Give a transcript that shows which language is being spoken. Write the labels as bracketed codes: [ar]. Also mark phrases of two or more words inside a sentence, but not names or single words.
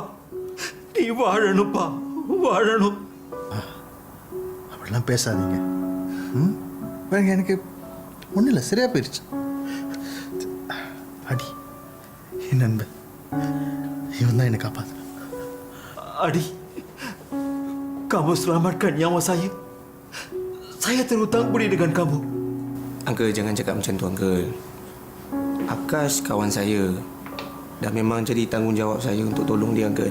[ta] நீ வாழணும்ப்பா, வாழணும். அப்படிலாம் பேசாதீங்க. பாருங்க, எனக்கு ஒன்றும் இல்லை, சரியா போயிடுச்சு. அடி என் நண்பன், இவன் தான் என்னை காப்பாத்து. [ms] Adi, kamu selamatkan nyawa saya. Saya terhutang budi dengan kamu. Uncle, jangan cakap macam tu, Uncle. Akash kawan saya. Dah memang jadi tanggungjawab saya untuk tolong dia, Uncle.